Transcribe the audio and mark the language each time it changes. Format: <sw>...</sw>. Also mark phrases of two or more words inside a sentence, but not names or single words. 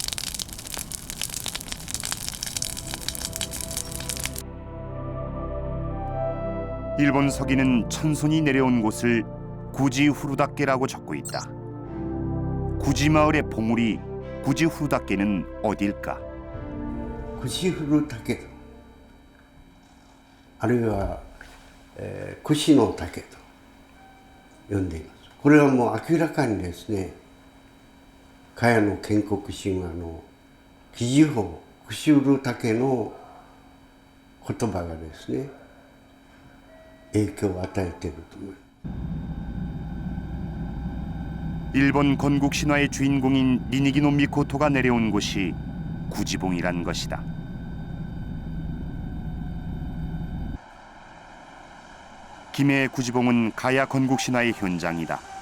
<ko>일본 서기는 천손이 내려온 곳을 구지후루다케라고 적고 있다. 구지마을의 봉우리 구지후루다케는 어딜까? 구지후루다케,</ko> <ja>あるいは串の竹と呼んでいます。これはもう明らかにですね、茅の建国神話の奇事法、串売る竹の言葉がですね、影響を与えていると思います。</ja> <ko>일본 건국 신화의 주인공인 니니기노 미코토가 내려온 곳이 구지봉이란 것이다. 김해의 구지봉은 가야 건국 신화의 현장이다.</ko>